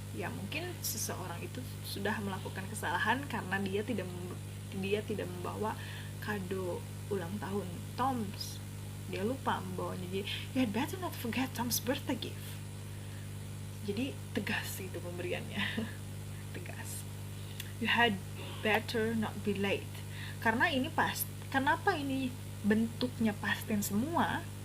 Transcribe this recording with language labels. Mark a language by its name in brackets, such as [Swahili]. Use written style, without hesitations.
[Indonesian] Ya mungkin seseorang itu sudah melakukan kesalahan karena dia tidak membawa kado ulang tahun Tom's, dia lupa membawanya. [English] Jadi you had better not forget Tom's birthday gift. [Indonesian] Jadi tegas itu pemberiannya. Tegas. [English] You had better not be late. [Indonesian] Karena ini kenapa ini bentuknya past tense semua?